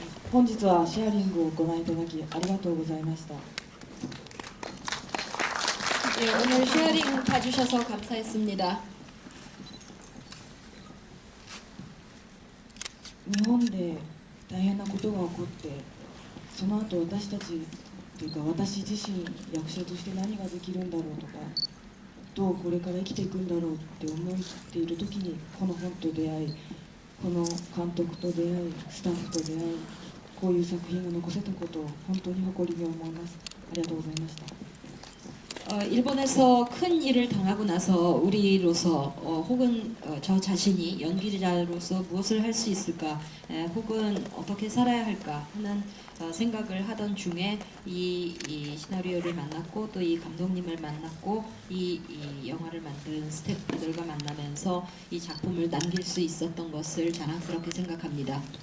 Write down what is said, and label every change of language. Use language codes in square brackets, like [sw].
[ja] 本日はシェアリングをご覧いただきありがとうございました。 [ko] 네, 오늘 쉐어링 봐주셔서 감사했습니다. [ja] 日本で大変なことが起こって、その後私たちというか私自身役者として何ができるんだろうとか、どうこれから生きていくんだろうって思っている時にこの本と出会い、この監督と出会い、スタッフと出会い、こういう作品を残せたことを本当に誇りに思います。ありがとうございました。 [ko] 일본에서 큰 일을 당하고 나서 우리로서 혹은 저 자신이 연기자로서 무엇을 할 수 있을까, 혹은 어떻게 살아야 할까 하는 생각을 하던 중에 이 시나리오를 만났고 또 이 감독님을 만났고 이 영화를 만든 스태프들과 만나면서 이 작품을 남길 수 있었던 것을 자랑스럽게 생각합니다.